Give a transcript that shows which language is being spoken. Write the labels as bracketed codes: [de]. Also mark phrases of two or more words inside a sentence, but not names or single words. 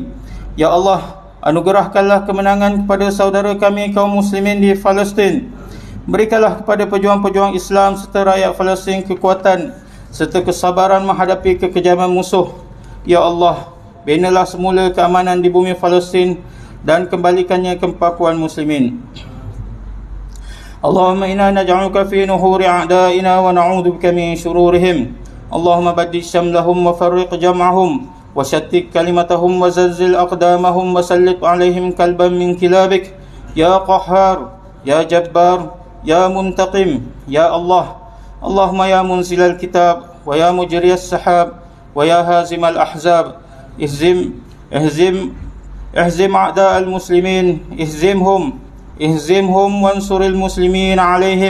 [ar] Ya Allah, [ms] anugerahkanlah kemenangan kepada saudara kami kaum muslimin di Palestin. Berikanlah kepada pejuang-pejuang Islam serta rakyat Palestin kekuatan serta kesabaran menghadapi kekejaman musuh. [ar] Ya Allah, [ms] binalah semula keamanan di bumi Palestin dan kembalikannya ke pakuan muslimin. [ar] اللهم إنا نجعلك في نحور أعدائنا ونعوذ بك من شرورهم. اللهم بدل شملهم وفرق جمعهم وشتت كلمتهم وزلزل أقدامهم وسلط عليهم كلبا من كلابك يا قهار يا جبار يا منتقم يا الله. اللهم يا منزل الكتاب ويا مجري السحاب ويا هازم الأحزاب اهزم أعداء المسلمين اهزمهم وانصر المسلمين عليهم.